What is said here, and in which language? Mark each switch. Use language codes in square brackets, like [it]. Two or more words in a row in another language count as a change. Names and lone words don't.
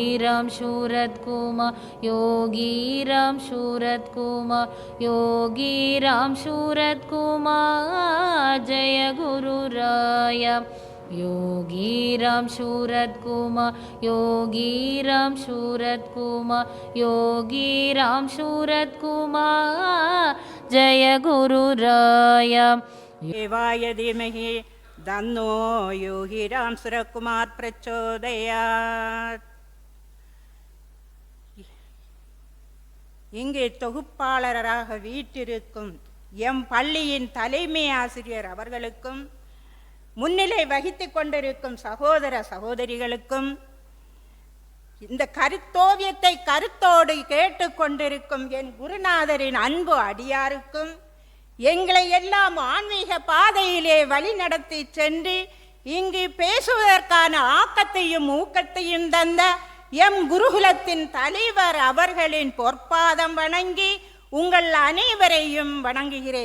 [sa] राम सूरत कुमार योगी राम सूरत कुमार योगी राम सूरत कुमार जय गुरु राया योगी राम सूरत कुमार योगी राम सूरत कुमार योगी राम सूरत कुमार जय गुरु राया देवाय धीमहि तन्नो योगी राम सूरत कुमार प्रचोदयात्. [ta] இங்கே தொகுப்பாளராக வீற்றிருக்கும் எம் பள்ளியின் தலைமை ஆசிரியர் அவர்களுக்கும் முன்னிலை வகித்து கொண்டிருக்கும் சகோதர சகோதரிகளுக்கும் இந்த கருத்தோவியத்தை கருத்தோடு கேட்டுக்கொண்டிருக்கும் என் குருநாதரின் அன்பு அடியாருக்கும் எங்களை எல்லாம் ஆன்மீக பாதையிலே வழி நடத்தி சென்று இங்கு பேசுவதற்கான ஆக்கத்தையும் ஊக்கத்தையும் தந்த எம் குருகுலத்தின் தலைவர் அவர்களின் பொற்பாதம் வணங்கி உங்கள் அனைவரையும் வணங்குகிறேன்.